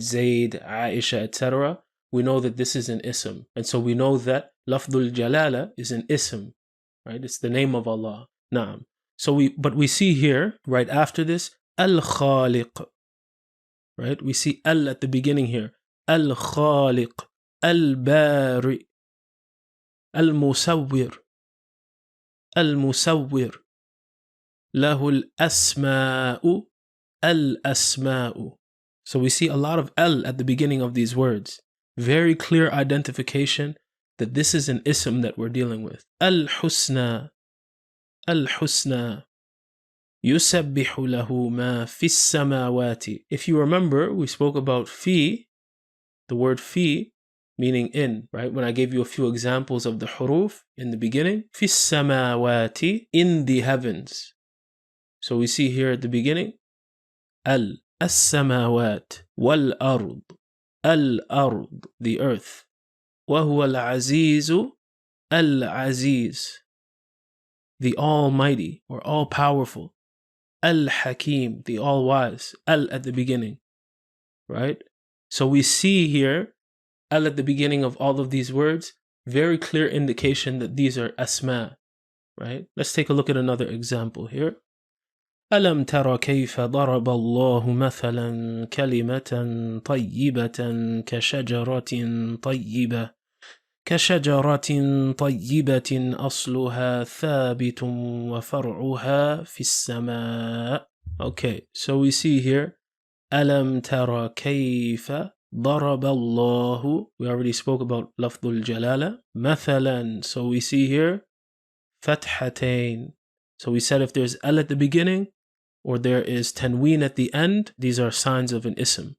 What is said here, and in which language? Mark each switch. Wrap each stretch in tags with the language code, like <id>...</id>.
<en>Zayd, Aisha, etc., we know that this is an ism. And so we know that lafdul jalala is an ism, right? It's the name of Allah. Naam. So we see here, right after this, al-khaliq, right? We see al at the beginning here.</en> <ar>Al-khaliq, al-bari, المصور المصور له الأسماء الأسماء.</ar> <en>So we see a lot of al at the beginning of these words. Very clear identification that this is an ism that we're dealing with.</en> <ar>Al-husna Al-husna يسبح له ما في السماوات.</ar> <en>If you remember, we spoke about fi, the word fi, meaning in, right? When I gave you a few examples of the huruf in the beginning, fi samawati, in the heavens. So we see here at the beginning, as-samawat, wal-ard, al-ard, the earth, wa huwa al-azizu, al-aziz, the almighty or all-powerful, al-hakim, the all-wise, al at the beginning, right? So we see here al at the beginning of all of these words, very clear indication that these are asma, right? Let's take a look at another example here.</en> <ar>ألم تر كيف ضرب الله مثلا كلمة طيبة كشجرة طيبة أصلها ثابت وفرعها في السماء.</ar> <en>Okay, so we see here</en> <ar>ألم تر كيف ضرب الله,</ar> <en>we already spoke about لفظ الجلالة. مثلا, so we see here فتحتين. So we said if there's al at the beginning, or there is tanween at the end, these are signs of an ism.</en>